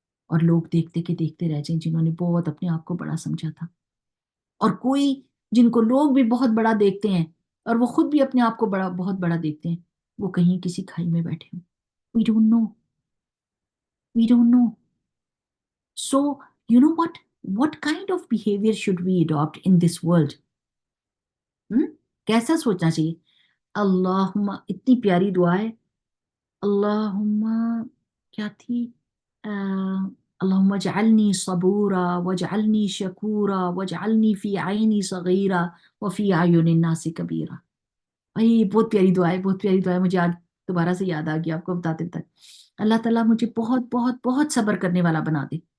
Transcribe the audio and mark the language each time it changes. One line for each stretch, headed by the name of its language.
Urdu: اور لوگ دیکھتے کہ دیکھتے رہ جائیں جنہوں نے بہت اپنے آپ کو بڑا سمجھا تھا، اور کوئی جن کو لوگ بھی بہت بڑا دیکھتے ہیں اور وہ خود بھی اپنے آپ کو بڑا بہت بڑا دیکھتے ہیں، وہ کہیں کسی کھائی میں بیٹھے ہوں۔
English: We don't know. We don't know. So, you know what? What kind of behavior should we adopt in this world?
Urdu: کیسا سوچنا چاہیے؟ اللہم، اتنی پیاری دعا ہے، اللہم کیا تھی؟
Arabic: اللہم اجعلنی صبورا واجعلنی شکورا واجعلنی فی عینی صغیرا وفی اعین الناس کبیرا۔
Urdu: یہ بہت پیاری دعا ہے، بہت پیاری دعا ہے، مجھے آج دوبارہ سے یاد آ گیا آپ کو بتاتے بتاتے۔ اللہ تعالیٰ مجھے بہت بہت بہت صبر کرنے والا بنا دے،